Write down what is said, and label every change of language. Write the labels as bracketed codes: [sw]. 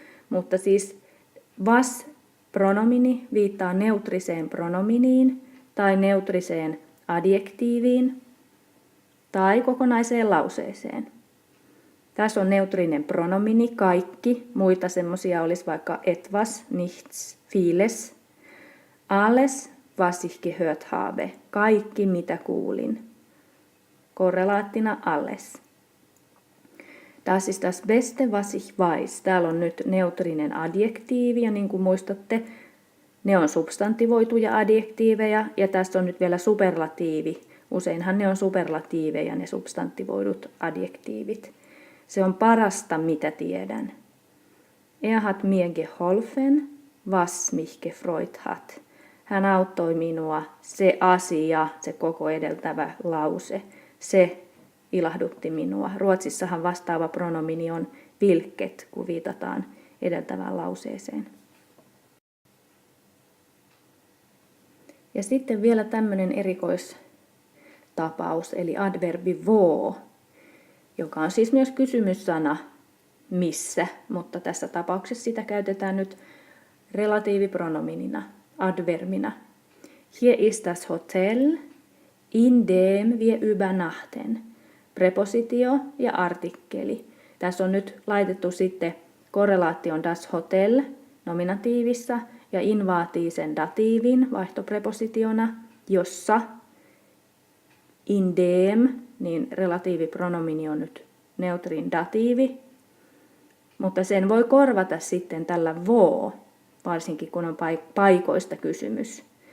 [fi] Mutta siis was-pronomini viittaa neutriseen pronominiin tai neutriseen adjektiiviin tai kokonaiseen lauseeseen. Tässä on neutrinen pronomini, kaikki. Muita semmoisia olisi vaikka [de] etwas, nichts, vieles. Alles, was ich gehört habe. [fi] Kaikki, mitä kuulin. Korrelaattina [de] alles. Das ist das Beste, was ich weiß. [fi] Täällä on nyt neutrinen adjektiivi, ja niin kuin muistatte, ne on substantivoituja adjektiiveja, ja tässä on nyt vielä superlatiivi. Useinhan ne on superlatiiveja, ne substantivoidut adjektiivit. Se on parasta, mitä tiedän. [de] Er hat mir geholfen, was mich gefreut hat. [fi] Hän auttoi minua, se asia, se koko edeltävä lause, se ilahdutti minua. Ruotsissahan vastaava pronomini on vilket, kun viitataan edeltävään lauseeseen. Ja sitten vielä tämmöinen erikoistapaus, eli adverbi wo, joka on siis myös kysymyssana missä, mutta tässä tapauksessa sitä käytetään nyt relatiivipronominina, adverbina. [de] Hier ist das Hotel, in dem wir übernachten. [fi] Prepositio ja artikkeli. Tässä on nyt laitettu sitten korrelaation das Hotel nominatiivissa ja invatiivisen datiivin vaihtoprepositiona, jossa in dem, niin relatiivipronomini on nyt neutrin datiivi, mutta sen voi korvata sitten tällä wo, varsinkin kun on paikoista kysymys.